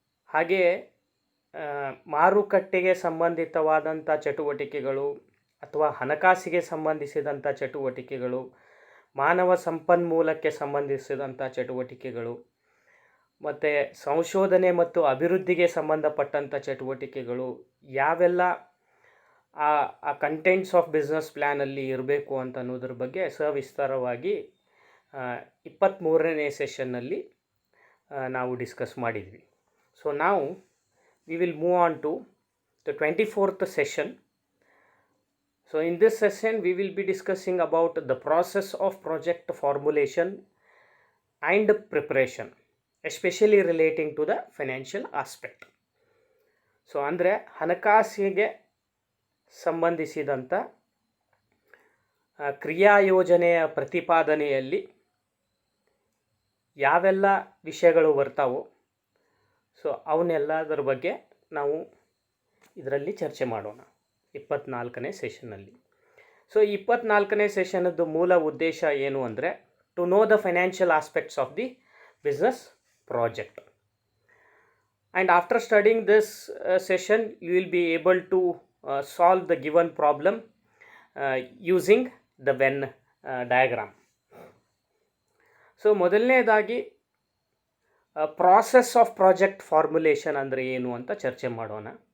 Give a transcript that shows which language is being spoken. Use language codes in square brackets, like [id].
[kn] ಹಾಗೆಯೇ ಮಾರುಕಟ್ಟೆಗೆ ಸಂಬಂಧಿತವಾದಂಥ ಚಟುವಟಿಕೆಗಳು, ಅಥವಾ ಹಣಕಾಸಿಗೆ ಸಂಬಂಧಿಸಿದಂಥ ಚಟುವಟಿಕೆಗಳು, ಮಾನವ ಸಂಪನ್ಮೂಲಕ್ಕೆ ಸಂಬಂಧಿಸಿದಂಥ ಚಟುವಟಿಕೆಗಳು, ಮತ್ತು ಸಂಶೋಧನೆ ಮತ್ತು ಅಭಿವೃದ್ಧಿಗೆ ಸಂಬಂಧಪಟ್ಟಂಥ ಚಟುವಟಿಕೆಗಳು ಯಾವೆಲ್ಲ ಆ ಕಂಟೆಂಟ್ಸ್ ಆಫ್ ಬಿಸ್ನೆಸ್ ಪ್ಲ್ಯಾನಲ್ಲಿ ಇರಬೇಕು ಅಂತ ಅನ್ನೋದ್ರ ಬಗ್ಗೆ ಸವಿಸ್ತಾರವಾಗಿ 23ನೇ ಸೆಷನ್ನಲ್ಲಿ ನಾವು ಡಿಸ್ಕಸ್ ಮಾಡಿದ್ವಿ. [en] So ನಾವು we will move on to the 24th session. So in this session we will be discussing about the process of project formulation and preparation, especially relating to the financial aspect. [kn] So ಅಂದರೆ ಹಣಕಾಸಿಗೆ ಸಂಬಂಧಿಸಿದಂಥ ಕ್ರಿಯಾಯೋಜನೆಯ ಪ್ರತಿಪಾದನೆಯಲ್ಲಿ ಯಾವೆಲ್ಲ ವಿಷಯಗಳು ಬರ್ತಾವೋ, so ಅವನ್ನೆಲ್ಲದರ ಬಗ್ಗೆ ನಾವು ಇದರಲ್ಲಿ ಚರ್ಚೆ ಮಾಡೋಣ 24ನೇ ಸೆಷನ್ನಲ್ಲಿ. So 24ನೇ ಸೆಷನ್ನದ್ದು ಮೂಲ ಉದ್ದೇಶ ಏನು ಅಂದರೆ, [en] To know the financial aspects of the business project. And after studying this session, you will be able to solve the given problem using the Venn diagram. [kn] So ಮೊದಲನೇದಾಗಿ ಪ್ರಾಸೆಸ್ ಆಫ್ ಪ್ರಾಜೆಕ್ಟ್ ಫಾರ್ಮುಲೇಷನ್ ಅಂದರೆ ಏನು ಅಂತ ಚರ್ಚೆ ಮಾಡೋಣ.